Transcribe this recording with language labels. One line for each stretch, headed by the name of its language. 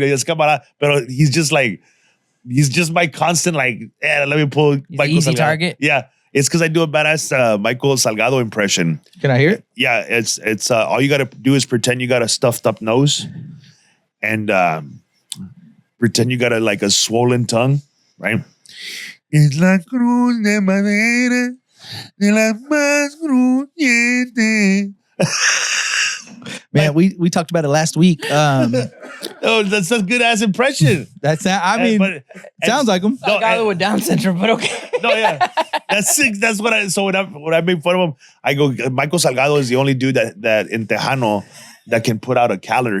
English: But he's just my constant, like, let me pull Michael easy Salgado. Target. Yeah. It's because I do a badass Michael Salgado impression. Can I hear it? Yeah, it's all you got to do is pretend you got a stuffed up nose, and pretend you got a swollen tongue, right?
Spanish: Es la cruz de madera de la más crujiente.
English: Man, we talked about it last week. Oh, that's a good ass impression. Sounds like him. No, guy with Down syndrome, but okay. No, yeah, that's what I. So when I make fun of him, I go, Michael Salgado is the only dude that in Tejano that can put out a calendar.